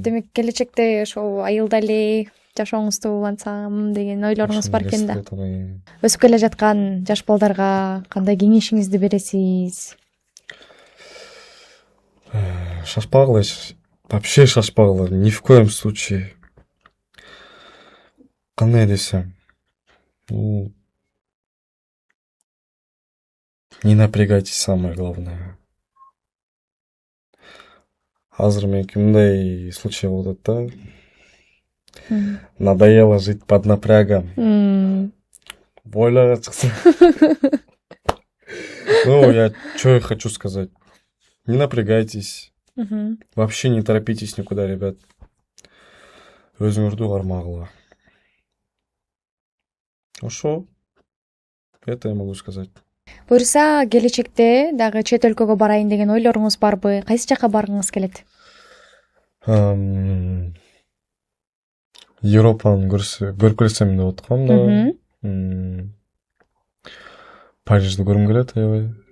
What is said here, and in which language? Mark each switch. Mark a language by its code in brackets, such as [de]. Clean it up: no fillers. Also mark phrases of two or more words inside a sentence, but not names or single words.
[ky] Демек келечекте ошо айылда эле жашооңузду улантсам деген ойлоруңуз бар экен да. Өсүп келе жаткан жаш балдарга кандай кеңешиңизди бересиз? Шашпагыла, вообще шашпагыла, [ru] ни в коем случае. [ky] Кандай десем, [ru] не напрягайтесь, самое главное. [ky] Азыр меники мындай случай болуп атат да. [ru] Надоело жить под напрягом. [ky] Бойлага чыкса. [ru] Ну, я что хочу сказать. Не напрягайтесь. Вообще не торопитесь никуда, ребят. [ky] Өзүңөрдү кармагыла. Ошо. [ru] Это я могу сказать. [ky] Буюрса, келечекте дагы чет өлкөгө барайын деген ойлоруңуз барбы? Кайсы жака баргыңыз келет? Европаны көрүп келсем деп аткам да. Парижди көргүм келет аябай.